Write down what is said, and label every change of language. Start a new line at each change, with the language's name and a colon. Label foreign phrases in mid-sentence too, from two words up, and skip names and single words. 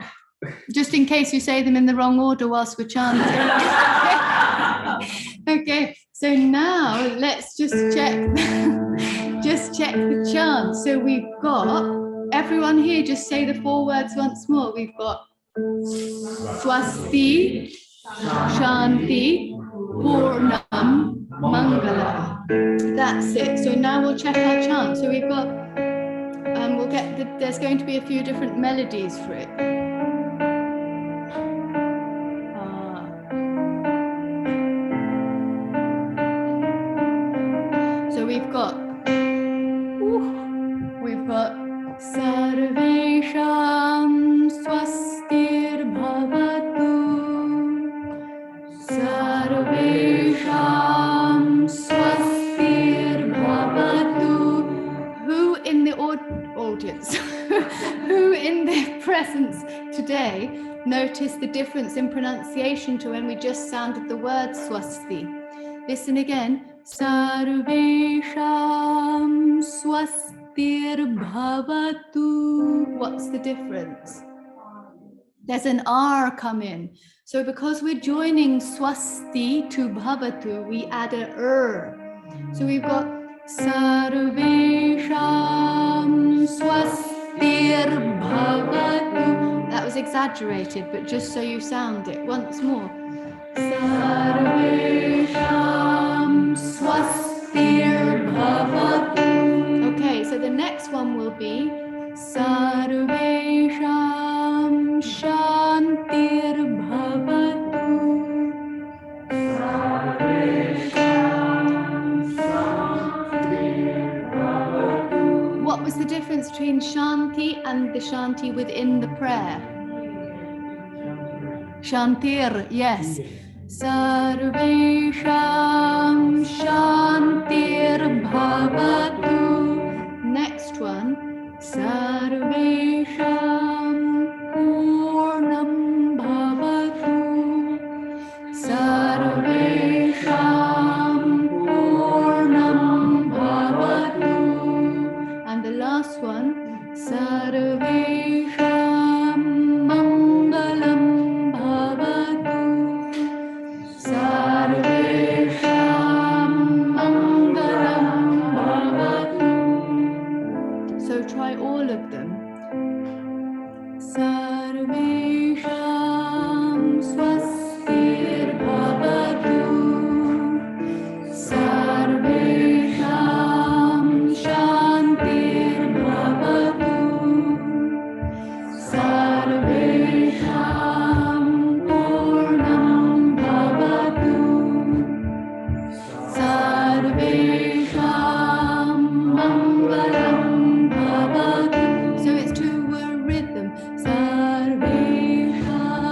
English: Just in case you say them in the wrong order whilst we're chanting. Okay, so now let's just check the chant. So we've got, everyone here just say the 4 words once more. We've got
Sanskrit: swasti, śāntir, pūrṇaṃ, maṅgalaṃ.
English: That's it. So now we'll check our chant. So we've got, there's going to be a few different melodies for it. So we've got
Sanskrit: sarveṣāṃ svastir bhavatu, sarveṣāṃ svastir bhavatu.
English: Who in the audience, who in the presence today noticed the difference in pronunciation to when we just sounded the word swasti? Listen again.
Sanskrit: Sarveṣāṃ svastir bhavatu.
English: What's the difference? There's an R come in. So because we're joining swasti to bhavatu, we add a So we've got
Sanskrit: sarveṣāṃ svastir bhavatu.
English: That was exaggerated, but just so you sound it once more.
Sanskrit: Sarveṣāṃ svastir bhavatu.
English: Okay, so the next one will be
Sanskrit: sarveṣāṃ śāntir bhavatu.
English: What was the difference between shanti and the shanti within the prayer? Śāntir, yes.
Sanskrit: Sarveṣāṃ śāntir bhavatu.
English: Next one.
Sanskrit: Sarveṣāṃ pūrṇaṃ bhavatu. Sarveṣāṃ pūrṇaṃ bhavatu.
English: And the last one.
Sanskrit: Sarveṣāṃ maṅgalaṃ bhavatu. Sarveṣāṃ maṅgalaṃ bhavatu.
English: So try all of them.
Sanskrit: Sarveṣāṃ svastir bhavatu. Sarveṣāṃ śāntir bhavatu. Sarveṣāṃ pūrṇaṃ bhavatu. Sarveṣāṃ maṅgalaṃ bhavatu.
English: So it's to a rhythm. Sarveṣāṃ